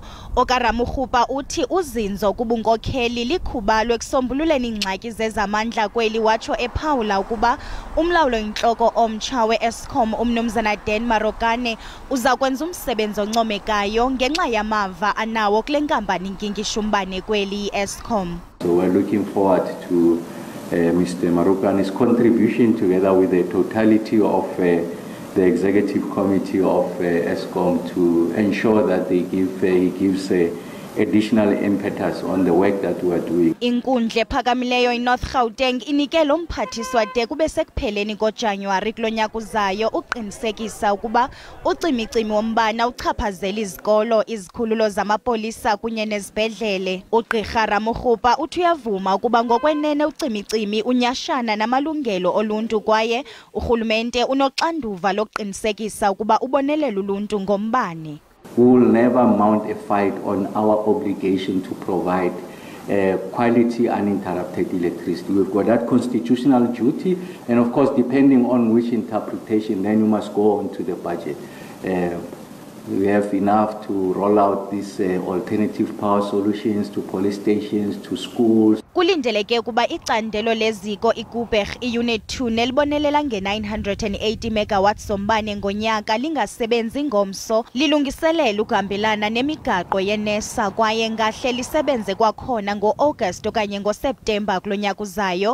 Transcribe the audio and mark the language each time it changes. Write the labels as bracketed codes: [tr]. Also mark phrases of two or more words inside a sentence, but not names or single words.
[xh] OkaRamugopa uthi uzinzo kubunkokheli likhubalo ekusombululeni ingxaki zezamandla kweli, watsho ephawula ukuba umlawulo intloko omtsha we-Eskom umnumzana Dan Marokane uza kwenza umsebenzi oncomekayo ngenxa yamava anawo kule nkampani inkinkisha umbane kweli i-Eskom. [en] So we're looking forward to Mr. Marokane's contribution together with the totality of the executive committee of Eskom to ensure that he gives additional impetus on the work that we are doing. [xh] Inkundla ephakamileyo iNorth Gauteng inikele umphathiswa de kube sekupheleni koJanuwari kulo nyaka uzayo uqinisekisa ukuba ucimicimi wombane uchaphazela izikolo, izikhululo zamapolisa kunye nezibhedlele. uGqirha Ramugopa uthi uyavuma ukuba ngokwenene ucimicimi unyashana namalungelo oluntu kwaye urhulumente unoxanduva lokuqinisekisa ukuba ubonelela uluntu ngombane. [en] We will never mount a fight on our obligation to provide quality uninterrupted electricity. We've got that constitutional duty, and of course, depending on which interpretation, then you must go on to the budget. We have enough to roll out these alternative power solutions to police stations, to schools. [xh] Kulindeleke ukuba icandelo leziko iGuberg iUnit 2 nelibonelela nge-980 megawatts zombane ngonyaka lingasebenzi ngomso lilungiselela ukuhambelana nemigaqo yeNESA kwaye ngahle lisebenze kwakhona ngo-August okanye ngoSeptemba kulo nyaka uzayo.